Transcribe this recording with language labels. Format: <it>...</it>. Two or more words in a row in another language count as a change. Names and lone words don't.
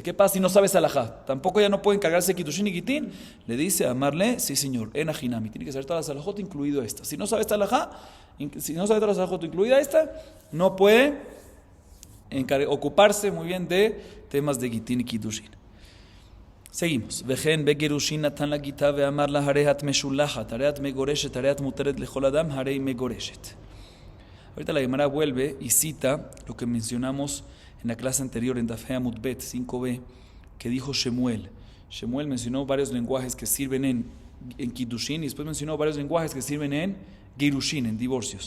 <es>¿Qué pasa si no sabes alajá? Tampoco ya no puede encargarse de Kiddushin y Gitin. Le dice a Amarle, sí señor, en Ajinami, tiene que saber todas las alajot, incluido esta. Si no sabes esta alajá, si no sabe todas las alajot, incluida esta, no puede ocuparse muy bien de temas de Gitin y Kiddushin. Seguimos.</es> <he>וכן בגירושין נתן לה גיטה ואמר לה הרי את משולחת, הרי את מגורשת, הרי את מותרת לכל אדם, הרי מגורשת.</he> <es>Ahorita la Gemara vuelve y cita lo que mencionamos en la clase anterior en Daf Amud Bet 5b, que dijo Shemuel. Shemuel mencionó varios lenguajes que sirven en Kiddushin y después mencionó varios lenguajes que sirven en Girushin, en divorcios.</es>